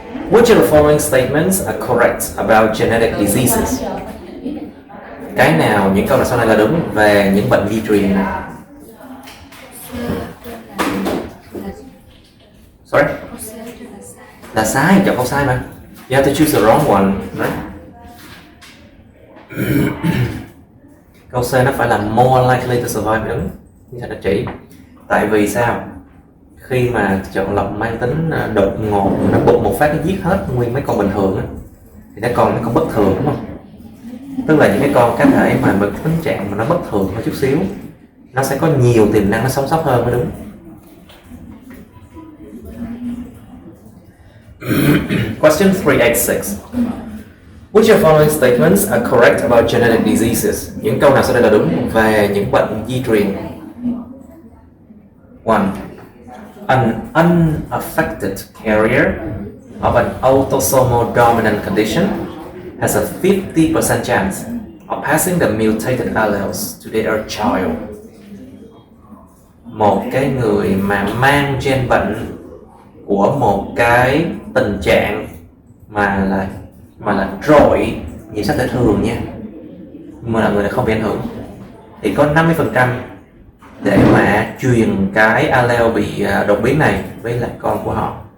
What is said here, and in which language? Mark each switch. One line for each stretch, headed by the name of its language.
English: Which of the following statements are correct about genetic diseases?
Vietnamese: Cái nào, những câu nói sau này là đúng về những bệnh di truyền? Sorry? Là sai, chọn câu sai mà.
English: You have to choose the wrong one, right?
Vietnamese: Câu C nó phải là
English: more likely to survive
Vietnamese: đúng. Như thật là chỉ. Tại vì sao? Khi mà chọn lọc mang tính đột ngột, nó bụt một phát nó giết hết nguyên mấy con bình thường á, thì nó còn mấy con bất thường đúng không? Tức là những cái con cá thể mà với tính trạng mà nó bất thường một chút xíu, nó sẽ có nhiều tiềm năng nó sống sót hơn mới đúng.
English: Question 386. Which of the following statements are correct about genetic diseases?
Vietnamese: Những câu nào sau đây là đúng về những bệnh di truyền? 1.
English: An unaffected carrier of an autosomal dominant condition has a 50% chance of passing the mutated alleles to their child.
Vietnamese: Một cái người mà mang gen bệnh của một cái tình trạng mà là trội, nhìn sắc thể thường nha, mà là người này không bị ảnh hưởng, thì có 50% để mà truyền cái allele bị đột biến này với lại con của họ.